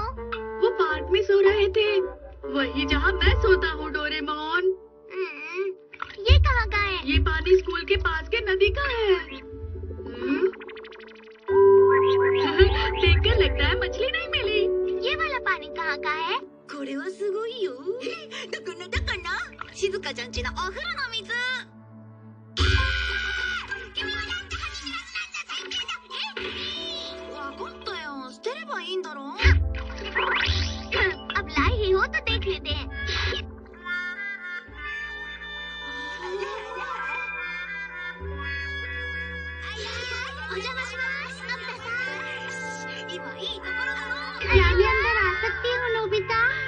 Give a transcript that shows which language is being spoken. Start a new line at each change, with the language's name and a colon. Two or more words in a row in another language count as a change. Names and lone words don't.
Hindi: वो पार्क में सो रहे थे, वही जहाँ मैं सोता हूँ डोरेमोन। ये कहाँ का है? ये पानी स्कूल के पास के नदी का है। देखकर लगता है मछली नहीं मिली। ये वाला पानी कहाँ का है?
Japanese: これはすごいよ。だから静香ちゃんちのお風呂の水。わかったよ。捨てればいいんだろ。
Hindi: अब लाई ही हो तो देख लेते हैं। क्या मैं अंदर आ सकती हूँ नोबिता?